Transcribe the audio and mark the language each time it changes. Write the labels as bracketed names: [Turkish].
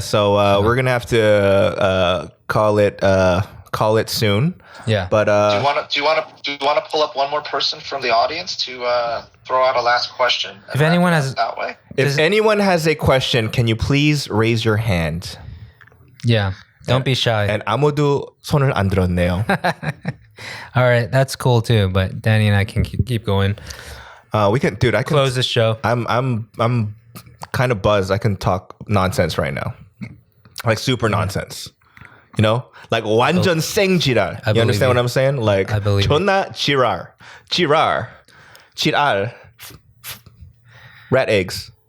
[English] so we're gonna have to call it soon. Yeah. But do you want to pull up one more person from the audience to throw out a last question? If anyone has that way. If anyone has a question, can you please raise your hand? Yeah. Don't be shy. And [Korean] 아무도 손을 안 들었네요. [English] All right, that's cool too, but Danny and I can keep going. We can, dude. I can close the show. I'm kind of buzzed. I can talk nonsense right now, like super nonsense. You know, like [Korean] 완전 생지랄. [English] You understand what I'm saying? Like I believe [Korean] 존나 지랄, 지랄, [English] rat eggs.